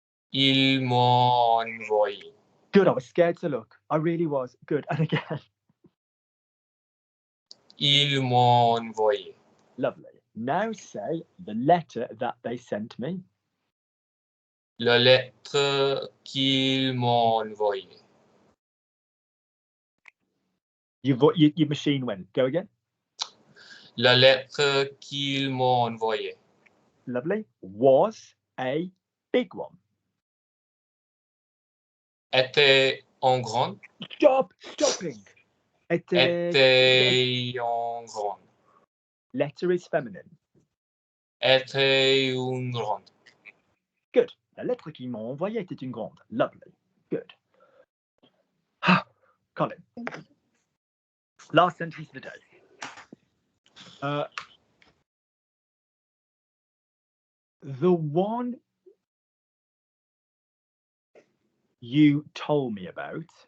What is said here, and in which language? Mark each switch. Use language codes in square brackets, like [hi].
[fr] Ils m'ont envoyé. [en] Good. I was scared to look. I really was. Good. And again. [fr] Ils m'ont envoyé. [en] Lovely. Now say the letter that they sent me. [fr] La lettre qu'ils m'ont envoyée. [en] Your machine went. Go again. [fr] La lettre qu'ils m'ont envoyée. [en] Lovely. Was a big one. [fr] Était en grande. [en] Stop stopping. [fr] Était en grande. [en] Letter is feminine. [fr] Était une grande. [en] Good. [fr] La lettre qu'ils m'ont envoyée était une grande. [en] Lovely. Good. Colin. Last sentence of the day. The one you told me about.